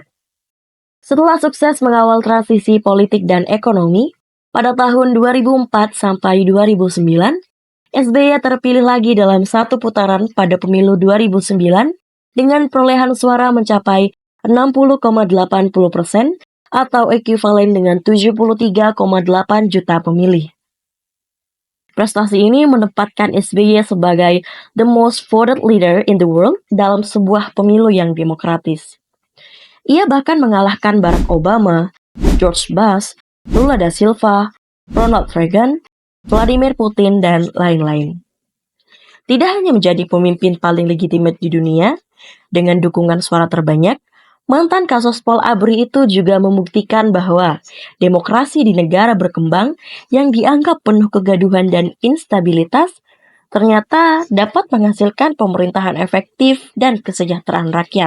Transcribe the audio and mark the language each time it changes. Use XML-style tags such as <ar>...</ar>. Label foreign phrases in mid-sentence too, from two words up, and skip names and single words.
<id>Setelah sukses mengawal transisi politik dan ekonomi, pada tahun 2004 sampai 2009, SBY terpilih lagi dalam satu putaran pada pemilu 2009 dengan perolehan suara mencapai 60,80% atau ekuivalen dengan 73,8 juta pemilih. Prestasi ini menempatkan SBY sebagai</id> <en>the most voted leader in the world</en> <id>dalam sebuah pemilu yang demokratis. Ia bahkan mengalahkan Barack Obama, George Bush, Lula da Silva, Ronald Reagan, Vladimir Putin, dan lain-lain. Tidak hanya menjadi pemimpin paling legitimate di dunia, dengan dukungan suara terbanyak, mantan Kasospol ABRI itu juga membuktikan bahwa demokrasi di negara berkembang yang dianggap penuh kegaduhan dan instabilitas ternyata dapat menghasilkan pemerintahan efektif dan kesejahteraan rakyat.</id>